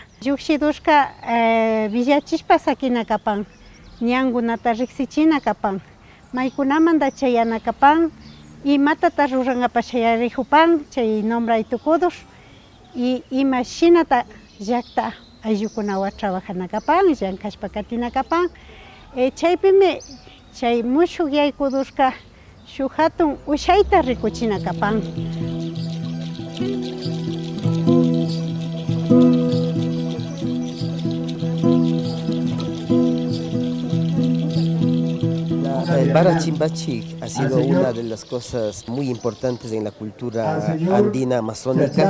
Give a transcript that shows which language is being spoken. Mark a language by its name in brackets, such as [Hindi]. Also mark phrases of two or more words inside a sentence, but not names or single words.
[Quechua] llukshidushka villachishpa sakina kapan, ñankunata riqsichina kapan, maykunamanta chayana kapan, imatata rurankapak shayarijupan chay nombray tukudur y ima shinata llaqta ayllukunawan trabajanakapan, llankashpa katinakapan, chaypimi chay mushuk yaykudurka shuk hatun ushayta rikuchinakapan. [Spanish] El Barachimbachik ha sido una de las cosas muy importantes en la cultura andina amazónica.